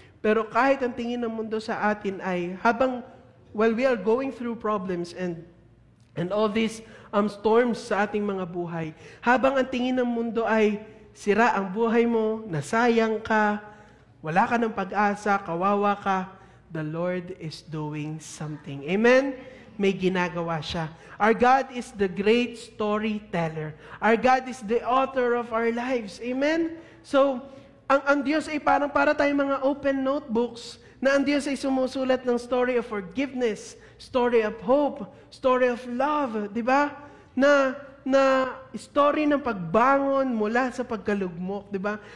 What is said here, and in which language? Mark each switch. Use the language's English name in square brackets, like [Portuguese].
[Filipino] Pero kahit ang tingin ng mundo sa atin ay, [English] while we are going through problems and all these storms [Filipino] sa ating mga buhay, habang ang tingin ng mundo ay sira ang buhay mo, nasayang ka, wala ka ng pag-asa, kawawa ka, [English] the Lord is doing something. [Filipino] Amen? May ginagawa siya. [English] Our God is the great storyteller. Our God is the author of our lives. Amen? [Filipino] So, ang Diyos ay parang para tayong mga [English] open notebooks [Filipino] na ang Diyos ay sumusulat ng [English] story of forgiveness, story of hope, story of love, [Filipino] di ba? Na story ng pagbangon mula sa pagkalugmok, di ba?